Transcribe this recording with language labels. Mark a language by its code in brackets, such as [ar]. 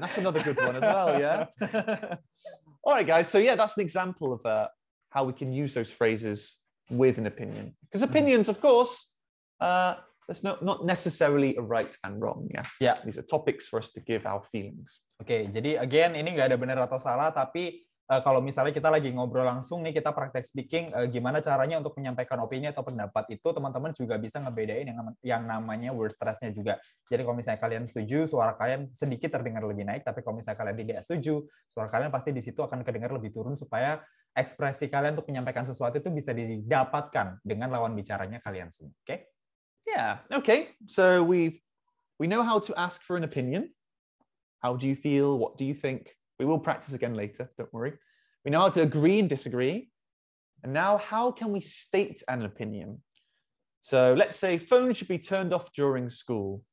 [en] That's another good one as well. Yeah. All right, guys. So yeah, that's an example of how we can use those phrases with an opinion. Because opinions, of course, there's not necessarily a right and wrong. Yeah. These are topics for us to give our feelings. [id] Oke, jadi again ini nggak ada benar atau salah, tapi kalau misalnya kita lagi ngobrol langsung nih, kita praktek speaking, gimana caranya untuk menyampaikan opini atau pendapat itu, teman-teman juga bisa ngebedain yang namanya word stress-nya juga. Jadi kalau misalnya kalian setuju, suara kalian sedikit terdengar lebih naik, tapi kalau misalnya kalian tidak setuju, suara kalian pasti di situ akan kedengar lebih turun supaya ekspresi kalian untuk menyampaikan sesuatu itu bisa didapatkan dengan lawan bicaranya kalian semua. Oke? [en] Yeah. Okay. So we know how to ask for an opinion. How do you feel? What do you think? We will practice again later. Don't worry. We know how to agree and disagree. And now, how can we state an opinion? So let's say phones should be turned off during school.